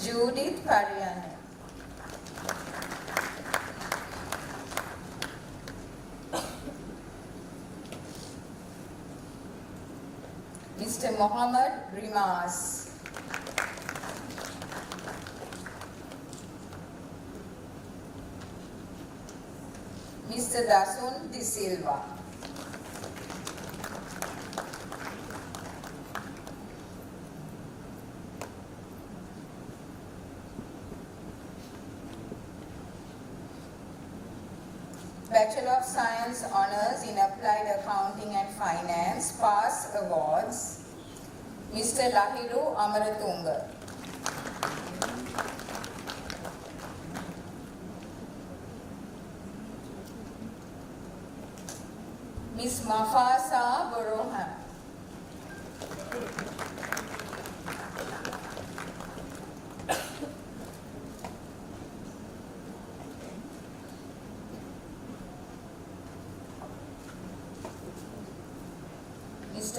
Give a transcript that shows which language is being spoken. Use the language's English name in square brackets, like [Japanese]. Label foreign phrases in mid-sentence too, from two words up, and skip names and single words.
[English] Judith Pariane. Mr. Mohammed Rimas. Mr. Dasun De Silva. Bachelor of Science Honours in Applied Accounting and Finance, PASS Awards, Mr. Lahiru Amaratunga. Ms. Mafasa Boroham. Mr.